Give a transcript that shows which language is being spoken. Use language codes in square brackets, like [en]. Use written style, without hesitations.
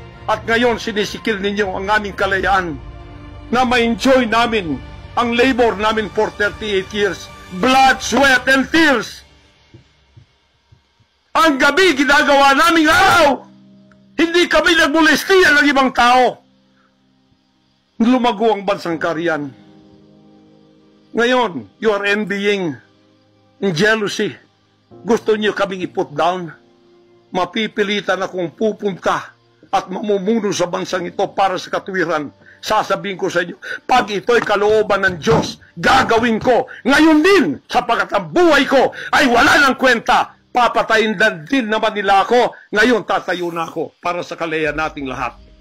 [tl] At ngayon sinisikil ninyo ang aming kalayaan na ma-enjoy namin ang labor namin [en] for 38 years. Blood, sweat, and tears. [tl] Ang gabi ginagawa naming araw. Hindi kami nagmolestiya ng ibang tao. Lumago ang bansang Kariyan. Ngayon, [en] you are envying in jealousy. [tl] Gusto niyo kaming i-put down. Mapipilitan akong pupunta at mamumuno sa bansang ito para sa katuwiran. Sasabihin ko sa inyo, pag ito'y kalooban ng Diyos, gagawin ko. Ngayon din, sapagkat ang buhay ko ay wala ng kwenta. Papatayin din naman nila ako. Ngayon, tatayo na ako para sa kalayan nating lahat.